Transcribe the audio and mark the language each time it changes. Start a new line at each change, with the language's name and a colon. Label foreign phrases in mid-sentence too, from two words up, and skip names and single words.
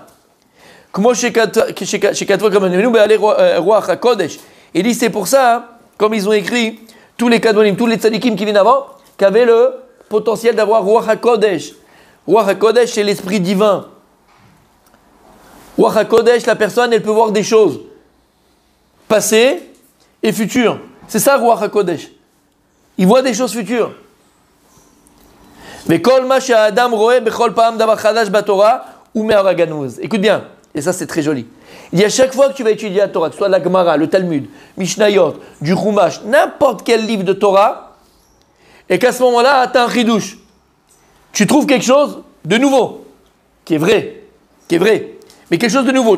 French: Comme il dit, c'est pour ça, comme ils ont écrit, tous les kadmonim, tous les tzadikim qui viennent avant, qui avaient le potentiel d'avoir
Hebrew: רוח הקודש. רוח הקודש,
French: c'est l'esprit divin.
Hebrew: רוח הקודש,
French: la personne, elle peut voir des choses passées et futures. C'est ça,
Hebrew: רוח הקודש.
French: Il voit des choses futures.
Hebrew: Mais כל מה שאדם רואה בכל פעם דבר חדש בתורה ou מאור הגנוז.
French: Écoute bien, et ça c'est très joli. Il dit à chaque fois que tu vas étudier la Torah, que ce soit la Gemara, le Talmud, Mishnayot, du Chumash, n'importe quel livre de Torah, et qu'à ce moment-là, tu as un chidouche. Tu trouves quelque chose de nouveau, qui est vrai, mais quelque chose de nouveau.